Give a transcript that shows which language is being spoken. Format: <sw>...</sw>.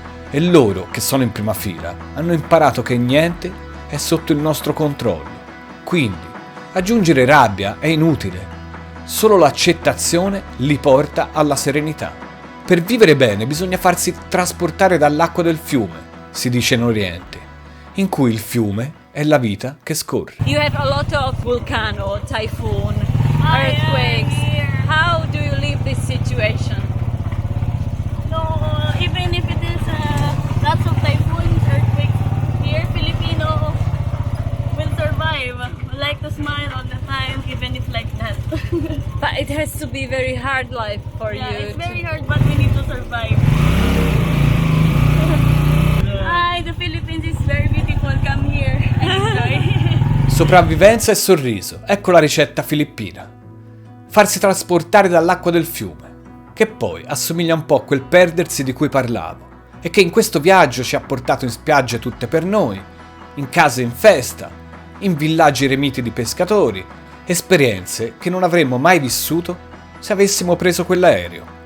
<it>E loro, che sono in prima fila, hanno imparato che niente è sotto il nostro controllo. Quindi, aggiungere rabbia è inutile. Solo l'accettazione li porta alla serenità. Per vivere bene bisogna farsi trasportare dall'acqua del fiume, si dice in Oriente, in cui il fiume è la vita che scorre.</it> <en>You have a lot of volcano, typhoon, earthquakes. How do you live this situation? No, even if it is lots of typhoons, earthquakes here, Filipino will survive. We like to smile all the time, even if like that. But it has to be very hard life for Yeah, you. it's very hard, but we need to survive. Hi, the Philippines is very beautiful. Come here and enjoy.</en> <it>Sopravvivenza e sorriso, ecco la ricetta filippina. Farsi trasportare dall'acqua del fiume, che poi assomiglia un po' a quel perdersi di cui parlavo, e che in questo viaggio ci ha portato in spiagge tutte per noi, in case in festa, in villaggi remiti di pescatori, esperienze che non avremmo mai vissuto se avessimo preso quell'aereo.</it>